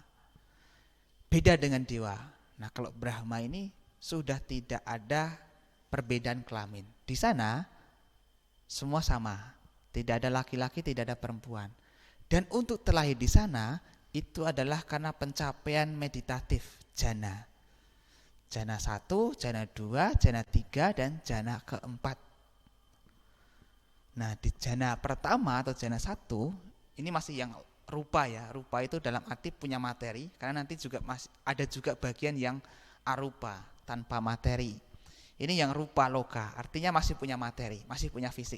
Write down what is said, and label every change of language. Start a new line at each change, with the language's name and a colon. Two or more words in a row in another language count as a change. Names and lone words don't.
Indonesian: Beda dengan dewa. Nah, kalau Brahma ini sudah tidak ada perbedaan kelamin. Di sana semua sama. Tidak ada laki-laki, tidak ada perempuan. Dan untuk terlahir di sana itu adalah karena pencapaian meditatif jana. Jana 1, jana 2, jana 3 dan jana keempat. Nah, di jana pertama atau jana 1 ini masih yang rupa ya. Rupa itu dalam arti punya materi, karena nanti juga masih ada juga bagian yang arupa, tanpa materi. Ini yang rupa loka, artinya masih punya materi, masih punya fisik.